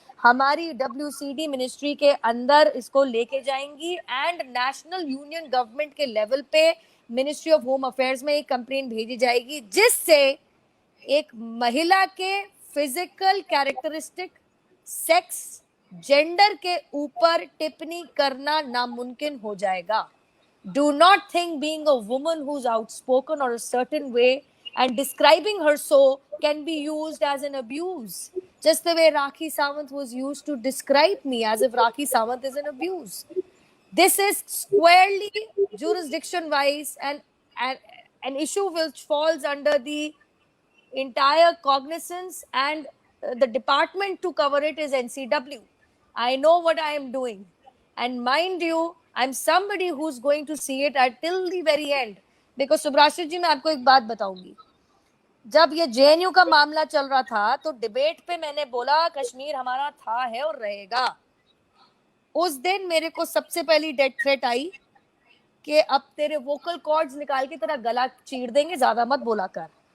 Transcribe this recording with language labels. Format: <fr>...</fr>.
<hi>हमारी WCD ministry के अंदर इसको लेके जाएंगी, एंड नेशनल यूनियन गवर्नमेंट के लेवल पे मिनिस्ट्री ऑफ होम अफेयर्स में एक कंप्लेंट भेजी जाएगी, जिससे एक महिला के फिजिकल कैरेक्टरिस्टिक, सेक्स, जेंडर के ऊपर टिप्पणी करना नामुमकिन हो जाएगा।</hi> <en>Do not think being a woman who's outspoken or a certain way and describing her so can be used as an abuse. Just the way Rakhi Sawant was used to describe me as if Rakhi Sawant is an abuse. This is squarely jurisdiction-wise and an issue which falls under the entire cognizance, and the department to cover it is NCW. I know what I am doing, and mind you, I'm somebody who's going to see it till the very end.</en> <hi>Because सुब्राष्ट्र जी, मैं आपको एक बात बताऊंगी, जब ये JNU का मामला चल रहा था तो डिबेट पे मैंने बोला कश्मीर हमारा था, है और रहेगा। उस दिन मेरे को सबसे पहली डेथ थ्रेट आई कि अब तेरे वोकल कॉर्ड्स निकाल के तेरा गला चीर देंगे, ज्यादा मत बोला कर।</hi>